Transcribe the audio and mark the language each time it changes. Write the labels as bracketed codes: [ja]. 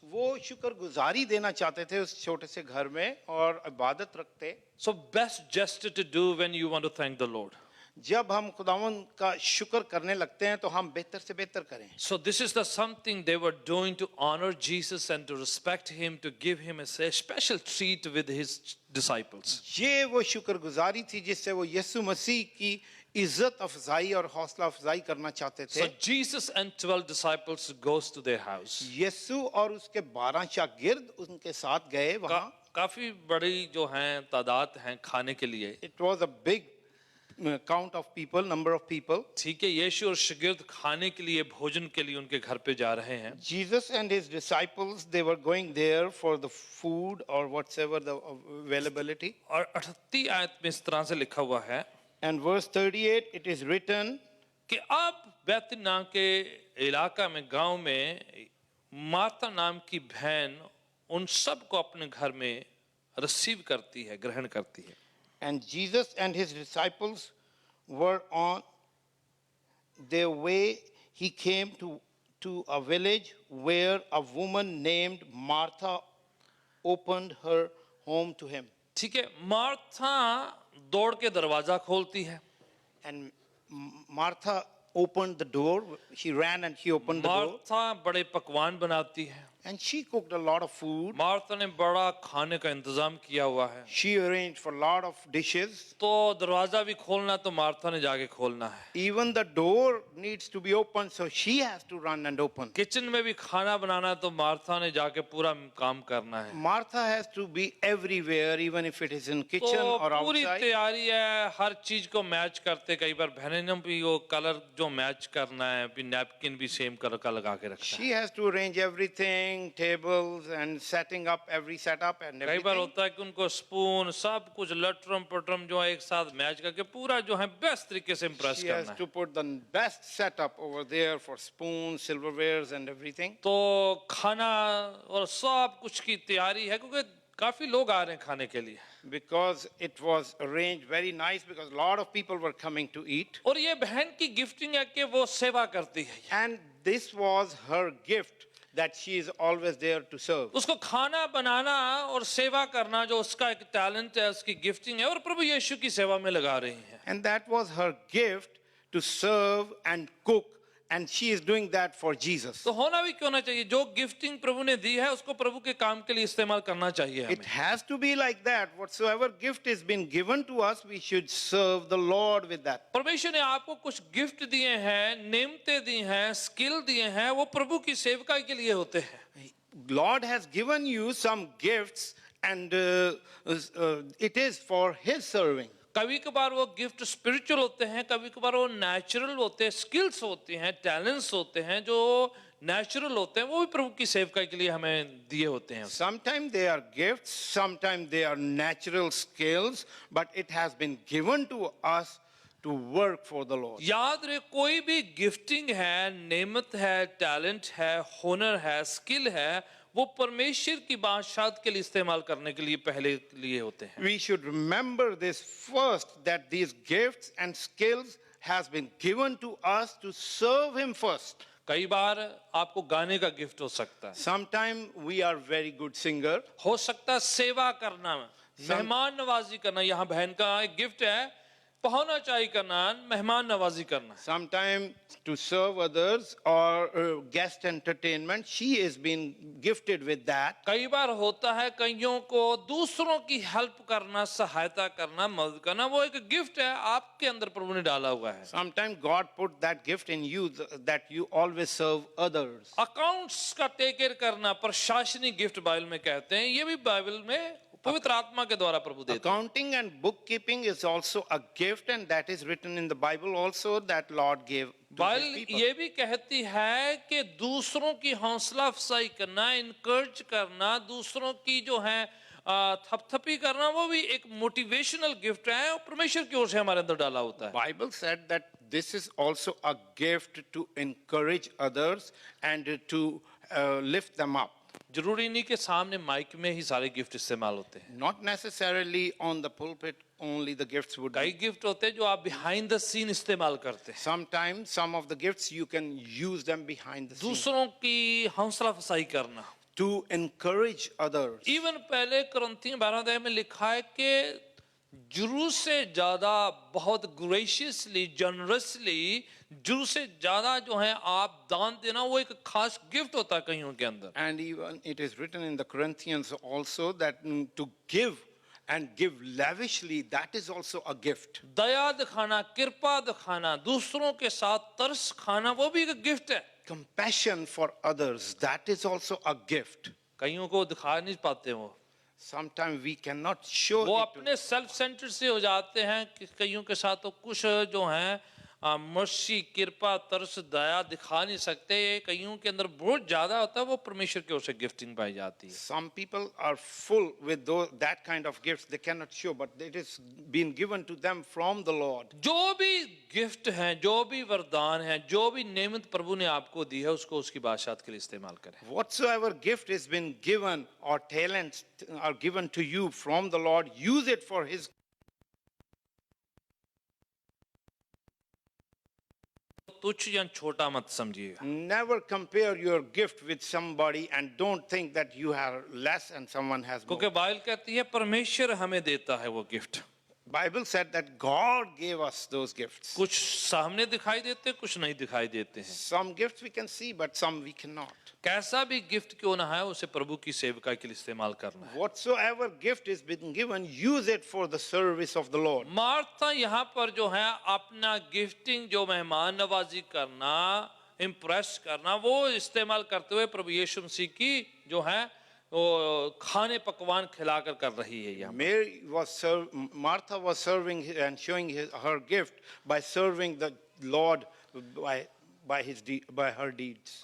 [hi] वो शुक्रगुजारी देना चाहते थे उस छोटे से घर में और इबादत रखते। [en] So best gesture to do when you want to thank the Lord. [hi] जब हम खुदावंद का शुक्र करने लगते हैं तो हम बेहतर से बेहतर करें। [en] So this is the something they were doing to honor Jesus and to respect him, to give him a special treat with his disciples. [hi] ये वो शुक्रगुजारी थी जिससे वो यीशु मसीह की इज्जत अफजाई और हौसला अफजाई करना चाहते थे। [en] So Jesus and 12 disciples goes to their house. [hi] यीशु और उसके 12 शागिर्द उनके साथ गए वहाँ। काफी बड़ी जो हैं तादाद हैं खाने के लिए। [en] It was a big count of people, number of people. [hi] ठीक है, यीशु और शागिर्द खाने के लिए भोजन के लिए उनके घर पे जा रहे हैं। [en] Jesus and his disciples, they were going there for the food or whatever the availability. [hi] और 38 आयत में इस तरह से लिखा हुआ है। [en] And verse 38 it is written [hi] कि अब बैतनी नाम के इलाका में, गांव में, मार्था नाम की बहन उन सब को अपने घर में रिसीव करती है, ग्रहण करती है। [en] And Jesus and his disciples were on their way. He came to a village where a woman named Martha opened her home to him. [hi] ठीक है, मार्था दौड़ के दरवाजा खोलती है। [en] And Martha opened the door. She ran and she opened the door. [hi] Martha बड़े पकवान बनाती है। [en] And she cooked a lot of food. [hi] Martha ने बड़ा खाने का इंतजाम किया हुआ है। [en] She arranged for a lot of dishes. [hi] तो दरवाजा भी खोलना है तो मार्था ने जाके खोलना है। [en] Even the door needs to be opened, so she has to run and open. [hi] Kitchen में भी खाना बनाना है तो मार्था ने जाके पूरा काम करना है। [en] Martha has to be everywhere, even if it is in kitchen [hi] तो [en] or [hi] पूरी [en] outside. [hi] तैयारी है, हर चीज को मैच करते, कई बार बहनें ने भी वो कलर जो मैच करना है, भी नैपकिन भी सेम कलर का लगा के रखना है। [en] She has to arrange everything, tables and setting up every setup and [hi] कई बार [en] everything. [hi] होता है कि उनको स्पून सब कुछ लटरम पटरम जो है एक साथ मैच करके पूरा जो है बेस्ट तरीके से इम्प्रेस [en] She has [hi] करना है। [en] to put the best setup over there for spoons, silverwares and everything. [hi] तो खाना और सब कुछ की तैयारी है क्योंकि काफी लोग आ रहे हैं खाने के लिए। [en] Because it was arranged very nice because a lot of people were coming to eat. [hi] और ये बहन की गिफ्टिंग है कि वो सेवा करती है। [en] And this was her gift, that she is always there to serve. [hi] उसको खाना बनाना और सेवा करना जो उसका एक टैलेंट है, उसकी गिफ्टिंग है और प्रभु यीशु की सेवा में लगा रही है। [en] And that was her gift to serve and cook. And she is doing that for Jesus. [hi] तो होना भी क्यों ना चाहिए, जो गिफ्टिंग प्रभु ने दी है उसको प्रभु के काम के लिए इस्तेमाल करना चाहिए [en] It [hi] हमें। [en] has to be like that. Whatsoever gift is been given to us, we should serve the Lord with that. [hi] परमेश्वर ने आपको कुछ गिफ्ट दिए हैं, नेमतें दी हैं, स्किल दिए हैं, वो प्रभु की सेवकाई के लिए होते हैं। [en] Lord has given you some gifts, and it is for His serving. [hi] कभी कभार वो गिफ्ट स्पिरिचुअल होते हैं, कभी कभार वो नेचुरल होते हैं, स्किल्स होते हैं, टैलेंट्स होते हैं जो नेचुरल होते हैं, वो भी प्रभु की सेवकाई के लिए हमें दिए होते हैं। [en] Sometimes they are gifts, sometimes they are natural skills, but it has been given to us to work for the Lord. [hi] याद रहे, कोई भी गिफ्टिंग है, नेमत है, टैलेंट है, हुनर है, स्किल है, वो परमेश्वर की बादशाहत के लिए इस्तेमाल करने के लिए पहले लिए होते हैं। [en] We should remember this first, that these gifts and skills has been given to us to serve Him first. [hi] कई बार आपको गाने का गिफ्ट हो सकता है, [en] Sometimes we are very good singer. [hi] हो सकता है सेवा करना, मेहमान नवाजी करना, यहाँ बहन का एक गिफ्ट है, पहुंचाई करना, मेहमान नवाजी करना। [en] Sometimes to serve others or guest entertainment, she is being gifted with that. [hi] कई बार होता है कईयों को दूसरों की हेल्प करना, सहायता करना, मदद करना, वो एक गिफ्ट है आपके अंदर प्रभु ने डाला हुआ है। [en] Sometimes God put that gift in you, that you always serve others. [hi] Accounts का [en] take care [hi] करना, प्रशासनिक गिफ्ट बाइबल में कहते हैं, ये भी बाइबल में पवित्र आत्मा के द्वारा प्रभु देते हैं। [en] Accounting and bookkeeping is also a gift, and that is written in the Bible also, that Lord gave to His [hi] Bible [en] people. [hi] ये भी कहती है कि दूसरों की हौसला अफजाई करना, इनकरेज करना, दूसरों की जो है थपथपी करना, वो भी एक मोटिवेशनल गिफ्ट है और परमेश्वर की ओर से हमारे अंदर डाला होता है। [en] Bible said that this is also a gift to encourage others and to lift them up. [hi] जरूरी नहीं कि सामने माइक में ही सारे गिफ्ट इस्तेमाल होते हैं। [en] Not necessarily on the pulpit only the gifts would [hi] कई [en] be. [hi] गिफ्ट होते हैं जो आप [en] behind the scene [hi] इस्तेमाल करते हैं, [en] Sometimes some of the gifts you can use them behind the scenes [hi] दूसरों की हौसला अफजाई करना। [en] to encourage others. [hi] इवन पहले कुरिन्थियों 12 अध्याय में लिखा है कि जरूरत से ज्यादा बहुत ग्रेशियसली, जनरसली, जरूरत से ज्यादा जो है आप दान देना, वो एक खास गिफ्ट होता है कईयों के अंदर। [en] And even it is written in the Corinthians also that to give and give lavishly, that is also a gift. [hi] दया दिखाना, कृपा दिखाना, दूसरों के साथ तरस खाना, वो भी एक गिफ्ट है। [en] Compassion for others, that is also a gift. [hi] कईयों को दिखा नहीं पाते वो [en] Sometimes we cannot show [hi] वो [en] it to [hi] अपने सेल्फ सेंटर से हो जाते हैं कि कईयों के साथ तो कुछ जो है मर्सी, कृपा, तरस, दया दिखा नहीं सकते, कईयों के अंदर बहुत ज्यादा होता है, वो परमेश्वर की ओर से गिफ्टिंग पाई जाती है। [en] Some people are full with that kind of gifts, they cannot show, but it is been given to them from the Lord. [hi] जो भी गिफ्ट हैं, जो भी वरदान हैं, जो भी नेमत प्रभु ने आपको दी है, उसको उसकी बादशाहत के लिए इस्तेमाल करें। [en] Whatsoever gift has been given or talents are given to you from the Lord, use it for His. [hi] तुच्छ या छोटा मत समझिएगा, [en] Never compare your gift with somebody and don't think that you have less and someone has more. [hi] क्योंकि Bible कहती है परमेश्वर हमें देता है वो gift. [en] Bible said that God gave us those gifts. [hi] कुछ सामने दिखाई देते, कुछ नहीं दिखाई देते हैं. [en] Some gifts we can see, but some we cannot. [hi] कैसा भी गिफ्ट क्यों ना है, उसे प्रभु की सेवका के लिए इस्तेमाल करना है. [en] Whatsoever gift is been given, use it for the service of the Lord. [hi] Martha यहाँ पर जो है अपना गिफ्टिंग, जो मेहमान नवाजी करना, इम्प्रेस करना, वो इस्तेमाल करते हुए प्रभु यीशु मसीह की जो है वो खाने पकवान खिलाकर कर रही है. यहाँ [en] Martha was serving and showing her gift by serving the Lord by her deeds.